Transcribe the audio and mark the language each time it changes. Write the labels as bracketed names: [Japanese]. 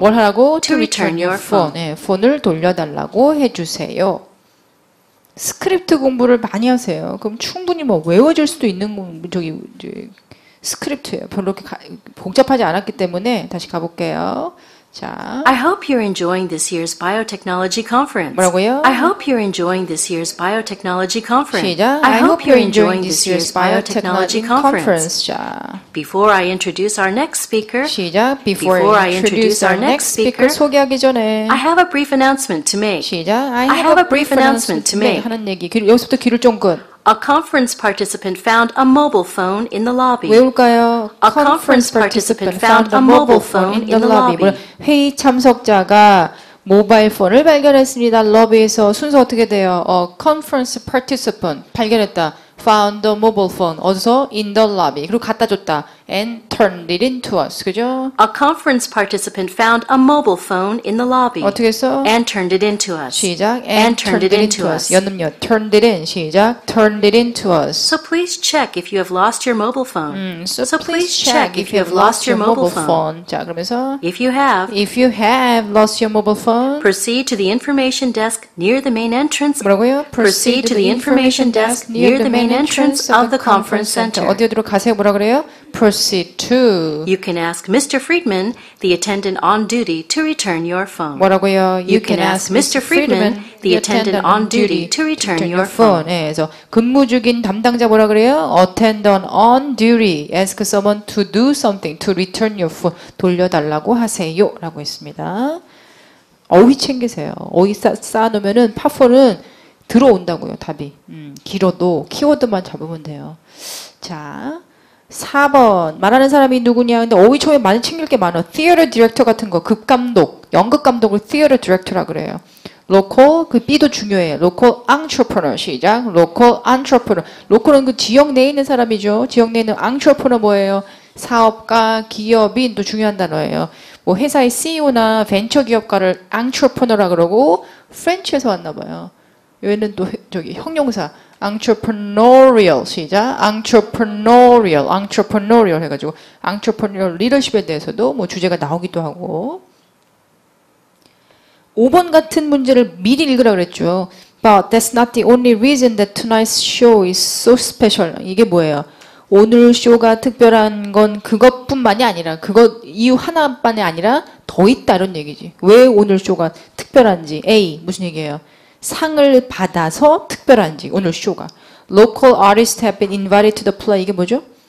[Korean] 뭘 하라고? [English] To return your phone. [Korean] 네, 폰을 돌려달라고 해주세요. 스크립트 공부를 많이 하세요. 그럼 충분히 뭐 외워질 수도 있는 저기 이제 스크립트예요. 별로 그렇게 복잡하지 않았기 때문에 다시 가볼게요. 자, [English] I hope you're enjoying this year's biotechnology conference. [Korean] 뭐라고요? [English] I hope you're enjoying this year's biotechnology conference. [Korean] 시작. [English] I hope you're enjoying this year's biotechnology conference. [Korean] 자, [English] Before I introduce our next speaker, [Korean] 시작. Before [English] Before I introduce our next speaker [Korean] 소개하기 전에 [English] I have a brief announcement to make. [Korean] 시작. [English] I have a brief announcement to make. [Korean] 하는 얘기. 여기서부터 귀를 쫑긋. [English] A conference participant found a mobile phone in the lobby. [Korean] 외울까요? [English] A conference participant found a mobile phone in the lobby. [Korean] 회의 참석자가 모바일 폰을 발견했습니다. 러비에서 순서 어떻게 돼요? conference participant 발견했다. [English] found a mobile phone. [Korean] 어디서? [English] in the lobby. [Korean] 그리고 갖다 줬다. [English] and turned it into us. [Korean] 그죠? [English] A conference participant found a mobile phone in the lobby. [Korean] 어떻게 했어? [English] And turned it into us. [Korean] 시작. [English] And turned it into us. 연음료. turned it in. 시작. turned it into us. So please check if you have lost your mobile phone. So please check if you have lost your mobile phone. [Korean] 자, 그러면서 [English] If you have, if you have lost your mobile phone proceed to the information desk near the main entrance. [Korean] 뭐라고요? [English] Proceed to the information desk near the main entrance of the conference center. [Korean] 어디로 가세요? 뭐라 그래요? Proceed to. [English] You can ask Mr. Friedman, the attendant on duty, to return your phone. [Korean] 뭐라고요? [English] You can ask Mr. Friedman, the attendant on duty, to return your phone. [Korean] 네, 그래서 근무 중인 담당자 뭐라 그래요? [English] Attendant on duty. Ask someone to do something, to return your phone. [Korean] 돌려달라고 하세요. 라고 했습니다. 어휘 챙기세요. 어휘 쌓아놓으면은 파4는 들어온다고요. 답이. 길어도 키워드만 잡으면 돼요. 자, 4번 말하는 사람이 누구냐. 근데 어휘 처음에 많이 챙길 게 많아. Theater Director 같은 거. 극감독. 연극 감독을 Theater Director라 그래요. Local 그 B도 중요해요. [English] Local Entrepreneur 시작. Local Entrepreneur. [Korean] Local은 그 지역 내에 있는 사람이죠. 지역 내에 있는 Entrepreneur 뭐예요? 사업가, 기업인 또 중요한 단어예요. 뭐 회사의 CEO나 벤처 기업가를 Entrepreneur라 그러고 프렌치에서 왔나 봐요. 여기는 또 저기 형용사 entrepreneurial 시작 entrepreneurial 해가지고 entrepreneurial leadership에 대해서도 뭐 주제가 나오기도 하고 5번 같은 문제를 미리 읽으라 그랬죠. [English] But that's not the only reason that tonight's show is so special. [Korean] 이게 뭐예요? 오늘 쇼가 특별한 건 그것뿐만이 아니라 그것 이유 하나만이 아니라 더 있다 이런 얘기지. 왜 오늘 쇼가 특별한지. A 무슨 얘기예요? 상을 받아서 특별한지 오늘 쇼가. [English] Local artists have been invited to the play. [Korean] 이게 뭐죠?